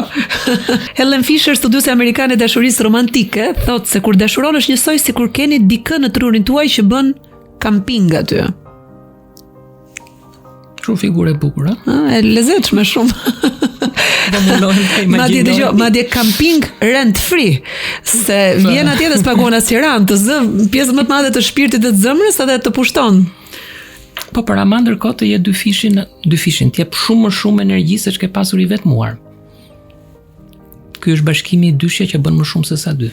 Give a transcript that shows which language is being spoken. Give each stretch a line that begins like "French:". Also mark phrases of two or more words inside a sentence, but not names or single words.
Albanian: Helen Fisher, studiuese amerikane e dashurisë romantike, thotë se kur dashuron është njësoj sikur keni dikë në trurin tuaj që bën kamping aty. Shumë figurë e bukur, e lezetshme shumë.
English: Madje camping rent free,
Albanian: se vjen atje dhe s'paguan asnjë rand, të zë pjesën më të madhe të shpirtit dhe të zemrës edhe të pushton. Po për ama ndërkohë të jetë dy fishin, të jep shumë energji se ç'ke pasur i vetmuar. Ky është bashkimi i dyshja që bën më shumë se sa dy.